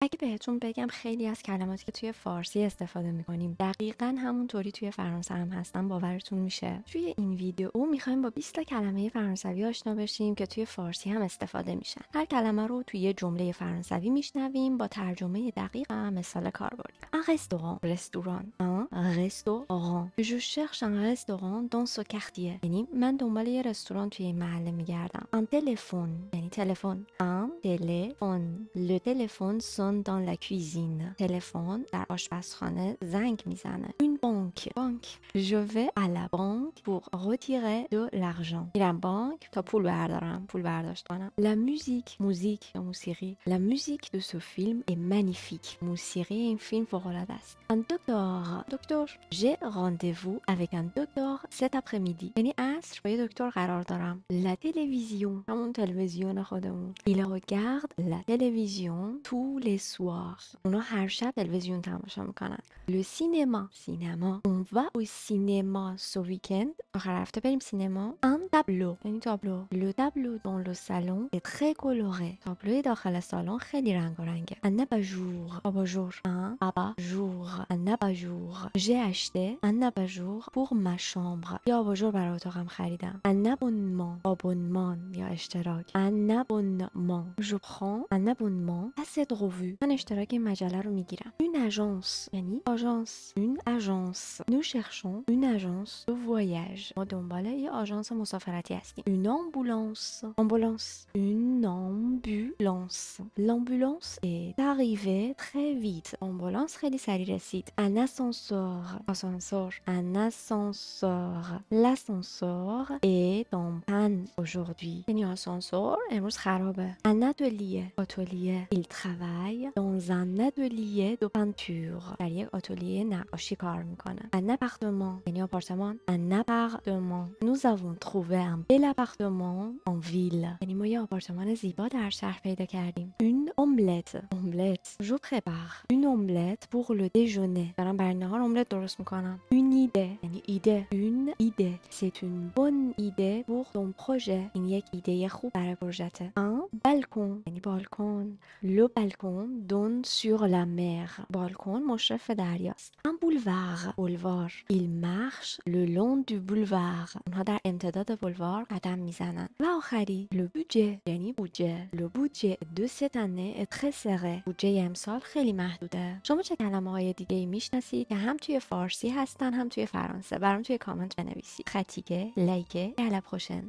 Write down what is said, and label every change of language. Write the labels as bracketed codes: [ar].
[fa] اگه بهتون بگم خیلی از کلماتی که توی فارسی استفاده میکنیم دقیقاً همونطوری توی فرانسه هم هستن باورتون میشه؟ توی این ویدیو میخوایم با 20 تا کلمه فرانسوی آشنا بشیم که توی فارسی هم استفاده میشن. هر کلمه رو توی یه جمله فرانسوی میشنویم با ترجمه دقیق و مثال کاربردی. [fr] Un restaurant، رستوران. Un restaurant. Je cherche un restaurant dans ce quartier. [fa] یعنی من دنبال یه رستوران توی این محله میگردم. [fr] Un téléphone، [fa] یعنی تلفن. [fr] Un téléphone. Le téléphone sonne dans la cuisine. [fa] تلفن در آشپزخانه زنگ میزنه. [fr] Une banque. بانک. Je vais à la banque pour retirer de l'argent. [fa] میرم بانک تا پول بردارم، پول برداشت کنم. [fr] La musique. [fa] موزیک یا موسیقی. [fr] La musique de ce film est magnifique. [fa] موسیقی این فیلم فوق‌العاده است. [fr] Un docteur. دکتر. J'ai rendez-vous avec un docteur cet après-midi. [fa] یعنی عصر با یه دکتر قرار دارم. [fr] La télévision. [fa] همون تلویزیون خودمون. [fr] Il regarde la télévision tous les soirs. [fa] اونا هر شب تلویزیون تماشا میکنن. [fr] Le cinéma. سینما. On va au cinéma ce week-end. [fa] آخر هفته بریم سینما. [fr] Un tableau. [fa] یعنی تابلو. [fr] Le tableau dans le salon est très coloré. [fa] تابلوی داخل سالن خیلی رنگ و رنگه. [fr] Un abat-jour. آباژور. Un abat-jour. Un abat-jour. J'ai acheté un abat-jour pour ma chambre. [fa] یه آباژور برای اتاقم خریدم. [fr] Un abonnement. abonnement [fa] یا اشتراک. [fr] Un abonnement. Je prends un abonnement à cette revue. [fa] من اشتراک این مجله رو میگیرم. [fr] Une agence [fa] یعنی آژانس. [fr] Une agence. Nous cherchons une agence de voyage. [fa] ما دنبال یه آژانس مسافرتی هستیم. [fr] Une ambulance. Ambulance. Une ambulance. L'ambulance est arrivée très vite. [fa] Ambulance خیلی سریع رسید. [fr] Un ascenseur. Ascenseur. Un ascenseur. L'ascenseur est en panne aujourd'hui. [fa] یعنی آسانسور امروز خرابه. [fr] Un atelier. Atelier. Il travaille dans un atelier de peinture. [fa] در یک آتلیه نقاشی کار میکنه. [fr] Un appartement. [fa] یعنی آپارتمان. [fr] Un appartement. Nous avons trouvé un bel appartement en ville. [fa] یعنی ما یه آپارتمان زیبا در شهر پیدا کردیم. [fr] Une omelette. Omelette. Je prépare une omelette pour le déjeuner. [fa] دارم برای نهار املت درست میکنم. [fr] Une idée. [fa] یعنی ایده. [fr] Une idée. C'est une bonne idée pour ton projet. [fa] این یک ایده خوب برای پروژته. [fr] Un balcon. [fa] یعنی بالکن. [fr] Le balcon donne sur la mer. [fa] بالکن مشرف به دریاست. [fr] Un boulevard. Boulevard. Il marche le long du boulevard. [fa] اونها در امتداد بولوار قدم میزنن. و آخری [fr] le budget. [fa] یعنی بودجه. [fr] Le budget de cette année est très serré. [fa] بودجه امسال خیلی محدوده. شما چه کلمه‌های دیگه‌ای میشناسید که هم توی فارسی هستن هم توی فرانسه؟ برام توی کامنت بنویسید. خطیگه، لایکه، [fr] à la prochaine.